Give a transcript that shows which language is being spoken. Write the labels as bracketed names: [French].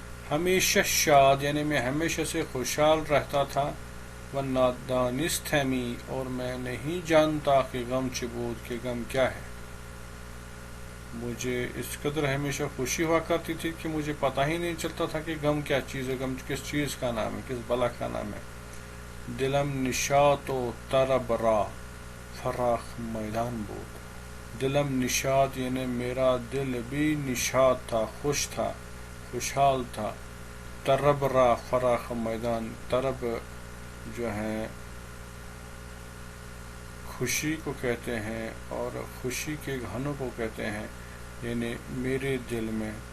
[Urdu] ہمیشہ شاد یعنی میں ہمیشہ سے خوشحال رہتا تھا، [Persian] و نادانستمی [Urdu] اور میں نہیں جانتا کہ [Persian] غم چه بود [Urdu] کہ غم کیا ہے. مجھے اس قدر ہمیشہ خوشی ہوا کرتی تھی کہ مجھے پتہ ہی نہیں چلتا تھا کہ غم کیا چیز ہے، غم کس چیز کا نام ہے، کس بلا کا نام ہے. [Persian] دلم نشاط و طرب را فراخ میدان بود. دلم نشاط [Urdu] یعنی میرا دل بھی نشاط تھا، خوش تھا، خوشحال تھا. [Persian] طرب را فراخ میدان، [Urdu] طرب جو ہے خوشی کو کہتے ہیں اور خوشی کے گھنوں کو کہتے ہیں، یعنی میرے دل میں